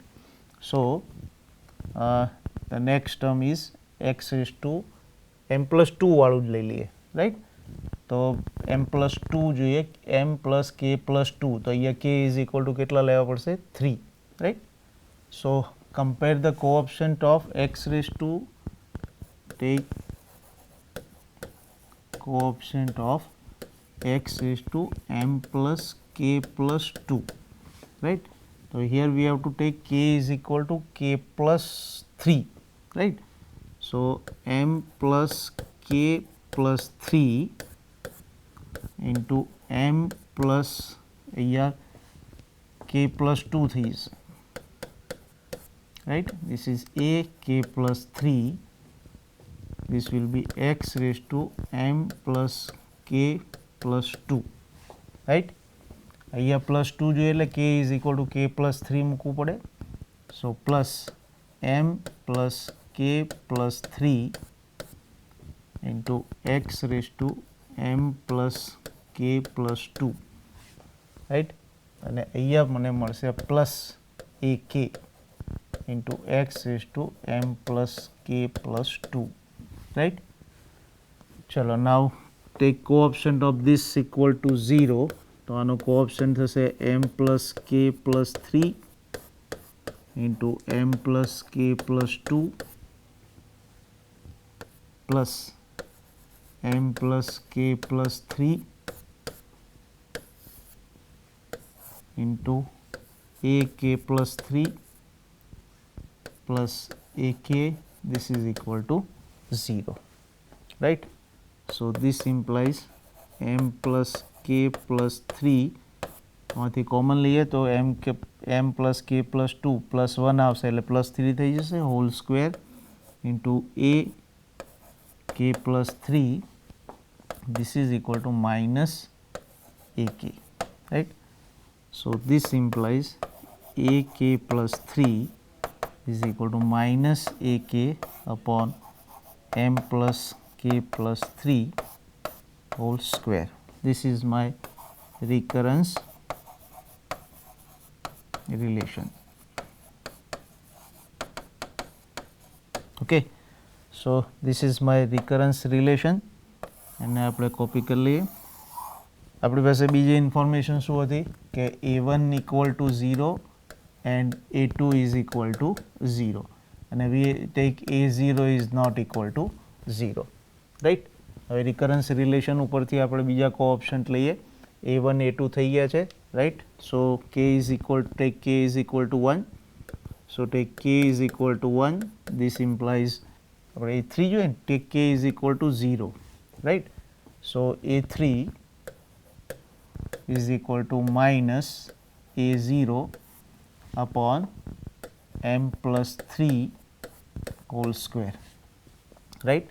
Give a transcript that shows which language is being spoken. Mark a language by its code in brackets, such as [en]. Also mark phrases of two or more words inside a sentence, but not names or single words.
[en] so the next term is x raise to m plus 2 [gu] વાળું જ લઈ લઈએ, [en] રાઈટ. [gu] તો [en] m plus 2 [gu] જોઈએ, [en] m plus k plus 2. [gu] તો અહીંયા [en] k is equal to [gu] કેટલા લેવા પડશે? [en] 3, રાઈટ. સો compare the coefficient of x raised to, take coefficient of x raised to m plus k plus 2, right. So here we have to take k is equal to k plus 3, right. So m plus k plus 3 into m plus here k plus 2 3s, right. This is a k plus 3. This will be x raised to m plus k plus 2, right. [gu] અહીંયા પ્લસ 2 જોઈએ એટલે [en] k is equal to k plus 3 [gu] મૂકવું પડે. [en] so plus m plus k plus 3 into x raised to m plus k plus 2, રાઈટ, [gu] અને અહીંયા મને મળશે [en] plus a k into x raised to m plus k plus 2, right. [gu] ચલો [en] now take coefficient of this equal to 0, [gu] તો આનો [en] coefficient થશે m plus k plus 3 into m plus k plus 2 plus m plus k plus 3 into a k plus 3 plus a k, this is equal to 0, right. So this implies m plus k plus 3 [gu] માંથી કોમન લઈએ તો [en] m plus k plus 2 plus 1 [gu] આવશે એટલે [en] plus 3 [gu] થઈ જશે [en] whole square into a k plus 3, this is equal to minus a k, right. So this implies a k plus 3 is equal to minus a k upon m plus k plus 3 whole square. This is my recurrence relation. Okay, so this is my recurrence relation [gu] અને આપણે કોપી કરી લઈએ. આપણી પાસે બીજી ઇન્ફોર્મેશન શું હતી કે [en] a1 equal to 0 and a2 is equal to 0 and we take a0 is not equal to 0, right. [gu] હવે [en] recurrence relation [gu] ઉપરથી આપણે બીજા કોઓપ્શન્ટ લઈએ. a1 a2 થઈ ગયા છે, [en] right. So k is equal to take k is equal to 1, so take k is equal to 1, this implies [gu] આપણે a3 જોઈએ ને [en] take k is equal to 0, right. So a3 is equal to minus a0 upon m plus 3 whole square, right.